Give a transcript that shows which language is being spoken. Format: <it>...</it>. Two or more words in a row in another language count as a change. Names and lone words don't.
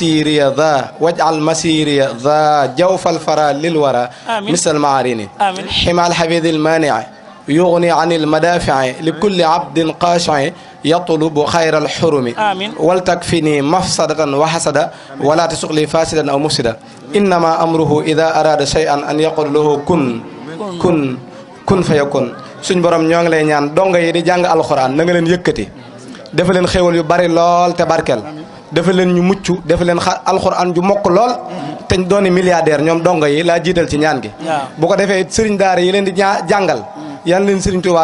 <ar>مسيري ذا جوف الفرا للورى مثل المعارين حمى الحفيظ المانع يغني عن المدافع لكل عبد خاشع يطلب خير الحرم ولتكفني مفسدة وحسدا ولا تسق لي فاسدا أو مفسدا إنما أمره إذا أراد شيئا أن يقول له كن فيكون</ar> <wo>suñ borom ñoo ngi lay ñaan donga yi di jàng alxuraan na nga leen yëkkati dafa leen xéwal yu bari lool te barkel dafa leen ñu mucc dafa leen alxuraan ju mokk lool te ñu dooni milliardaire ñoom donga yi laa jiital ci ñaan gi bu ko defee sëriñ daara yi leen di jàngal yan leen sëriñ Tuubaa</wo>